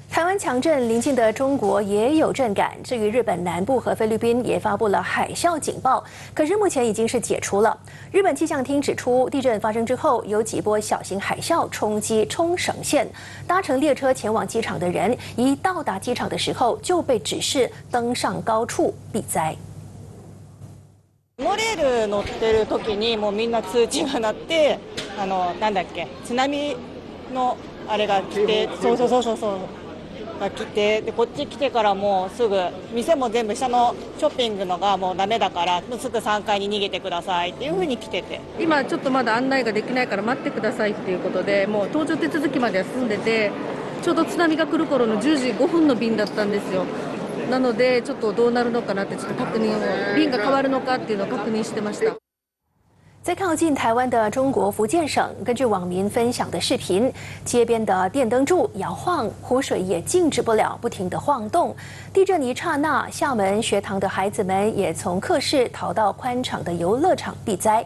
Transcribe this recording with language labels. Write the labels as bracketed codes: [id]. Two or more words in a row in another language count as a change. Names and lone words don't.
[zh] 湾强震，邻近的中国也有震感。至于日本南部和菲律宾也发布了海啸警报，可是目前已经是解除了。日本气象厅指出，地震发生之后，有几波小型海啸冲击冲绳县，搭乘列车前往机场的人，一到达机场的时候就被指示登上高处避灾。 [ja] モノレール乗ってる時にもうみんな通知が鳴ってなんだっけ津波のあれが来てそうが来てでこっち来てからもうすぐ店も全部下のショッピングのがもうダメだからすぐ3階に逃げてくださいっていう風に来てて今ちょっとまだ案内ができないから待ってくださいっていうことでもう搭乗手続きまでは済んでてちょうど津波が来る頃の10時5分の便だったんですよ。なのでちょっとどうなるのかなってちょっと確認を便が変わるのかっていうのを確認してました。 [zh] 在靠近台湾的中国福建省，根据网民分享的视频，街边的电灯柱摇晃，湖水也静止不了，不停地晃动。地震一刹那，厦门学堂的孩子们也从课室逃到宽敞的游乐场避灾。